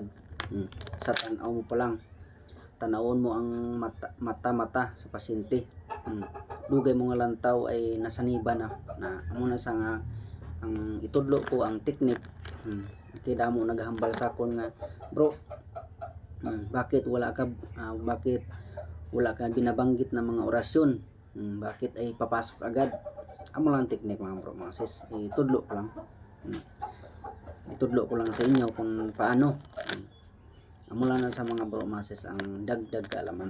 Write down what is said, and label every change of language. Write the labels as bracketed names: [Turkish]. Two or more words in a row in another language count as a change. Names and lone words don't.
[Hiligaynon] Sa tanaw mo pa lang, tanawon mo ang mata sa pasyente. Dugay mo nga lantaw ay nasaniba na amo na sa nga ang itudlo ko ang technique. Kaya damo naghambal sa akon nga, bro, [Filipino] bakit wala ka binabanggit na mga orasyon, bakit ay papasok agad? [Hiligaynon] Amo lang technique mga bro mga sis, itudlo ko lang. Itudlo ko lang sa inyo kung paano. Amo lang na sa mga bro mga sis ang dagdag kaalaman.